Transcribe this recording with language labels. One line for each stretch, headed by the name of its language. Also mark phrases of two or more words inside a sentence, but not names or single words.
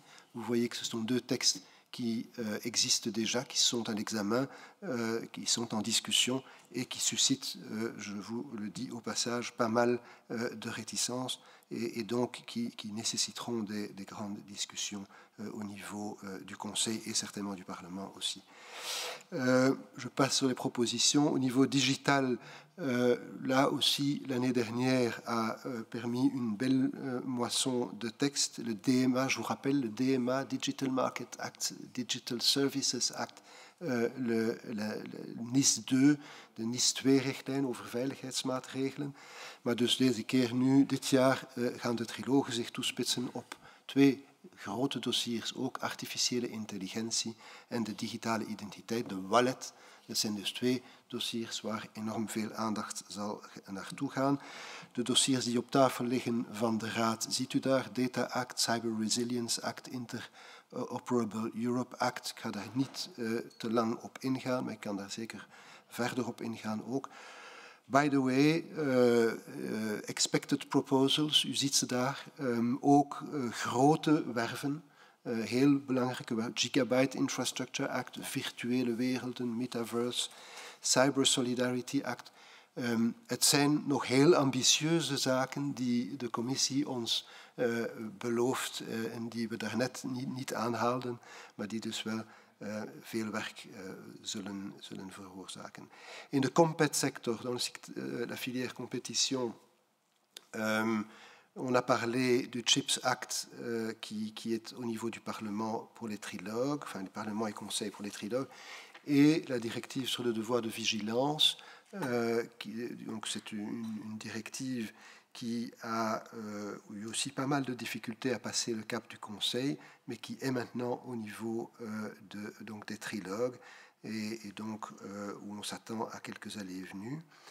French: Vous voyez que ce sont deux textes qui existent déjà, qui sont à l'examen, qui sont en discussion et qui suscitent, je vous le dis au passage, pas mal de réticences et donc qui nécessiteront des grandes discussions au niveau du Conseil et certainement du Parlement aussi. Je passe sur les propositions. Au niveau digital, là aussi, l'année dernière a permis une belle moisson de textes. Le DMA, je vous rappelle, le DMA, Digital Market Act, Digital Services Act,
Dutch: le NIS 2, de NIS 2-richtlijn over veiligheidsmaatregelen. Maar dus deze keer nu, dit jaar, gaan de trilogen zich toespitsen op twee grote dossiers, ook artificiële intelligentie en de digitale identiteit, de wallet. Dat zijn dus twee dossiers waar enorm veel aandacht zal naartoe gaan. De dossiers die op tafel liggen van de Raad ziet u daar, Data Act, Cyber Resilience Act, Interoperable Europe Act. Ik ga daar niet te lang op ingaan, maar ik kan daar zeker verder op ingaan ook.
English: By the way, expected proposals,
Dutch: u ziet ze daar, ook grote werven, heel belangrijke Gigabyte Infrastructure Act, virtuele werelden, metaverse, Cyber Solidarity Act. Het zijn nog heel ambitieuze zaken die de commissie ons belooft en die we daarnet niet aanhaalden, maar die dus wel veel werk zullen veroorzaken. In de compet-sector,
French: dans la filière compétition, on a parlé du CHIPS Act qui est au niveau du Parlement pour les trilogues, enfin du Parlement et Conseil pour les trilogues, et la directive sur le devoir de vigilance. Donc c'est une directive qui a eu aussi pas mal de difficultés à passer le cap du Conseil, mais qui est maintenant au niveau donc des trilogues, et donc où on s'attend à quelques allées et venues.